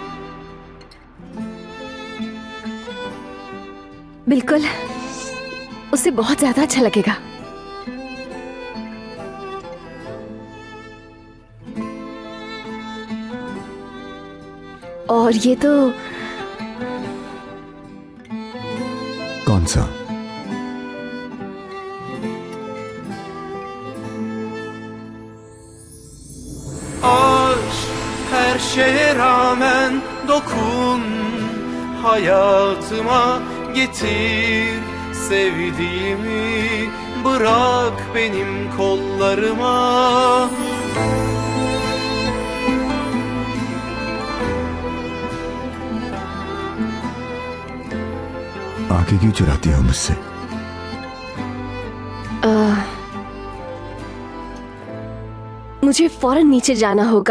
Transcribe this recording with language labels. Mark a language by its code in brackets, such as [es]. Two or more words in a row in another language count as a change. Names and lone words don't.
[hi] बिल्कुल, उसे बहुत ज्यादा अच्छा लगेगा। और ये तो कौन सा? [tr] Aşk her şeye rağmen dokun, hayatıma getir sevdiğimi, bırak benim kollarıma. [hi] आंखें क्यों चुराती हो मुझसे? मुझे फौरन नीचे जाना होगा।